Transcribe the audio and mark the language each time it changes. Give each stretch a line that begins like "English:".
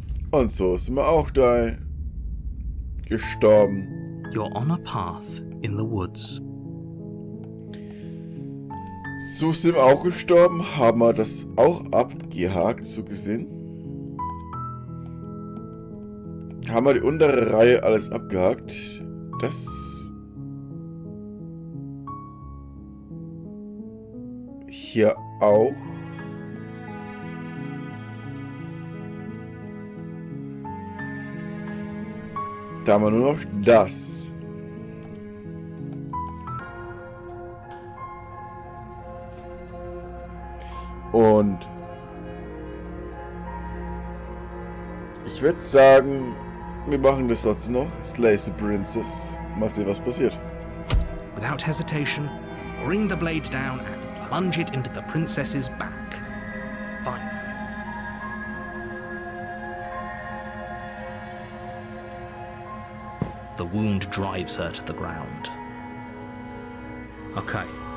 German: Und so sind wir auch da gestorben.
English: You're on a path in the woods.
German: So sind wir auch gestorben. Haben wir das auch abgehakt, so gesehen. Haben wir die untere Reihe alles abgehakt. Das hier auch. Da haben wir nur noch das. Und ich würde sagen, wir machen das trotzdem noch. Slay the Princess. Mal sehen, was passiert.
English: Without hesitation, bring the blade down and plunge it into the princess's back. Fine. The wound drives her to the ground. Okay.